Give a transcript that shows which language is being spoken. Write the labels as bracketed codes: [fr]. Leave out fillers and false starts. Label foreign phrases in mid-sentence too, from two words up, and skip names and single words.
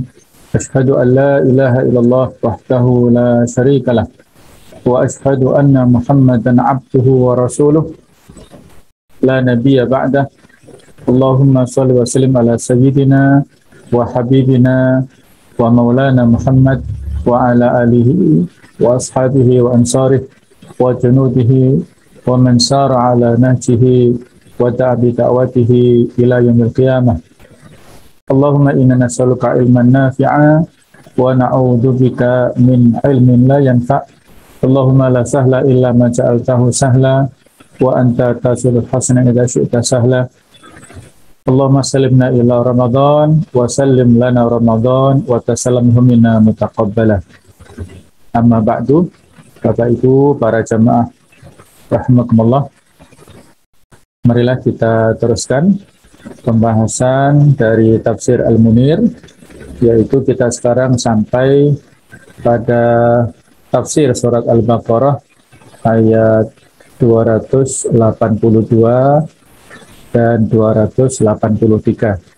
[ar] أشهد أن لا إله إلا الله وحده لا شريك له، وأشهد أن محمدا عبده ورسوله، لا نبي بعده. اللهم صل وسلم على سيدنا وحبيبنا ومولانا محمد وعلى آله وأصحابه وأنصاره وجنوده ومن سار على نهجه وتابع دعوته إلى يوم القيامة. اللهم إنا نسألك علما نافعا ونعوذ بك من علم لا ينفع'. اللهم لا سهل إلا ما جعلته سهلا وأنت تجعل الحزن إذا شئت سهلا. اللهم سلمنا إلى رمضان وسلم لنا رمضان وتسلمه منا متقبلا. أما بعد, [id] Bapak Ibu para jamaah rahimakumullah. Marilah kita teruskan pembahasan dari tafsir Al-Munir, yaitu kita sekarang sampai pada tafsir surat Al-Baqarah ayat 282 dan 283,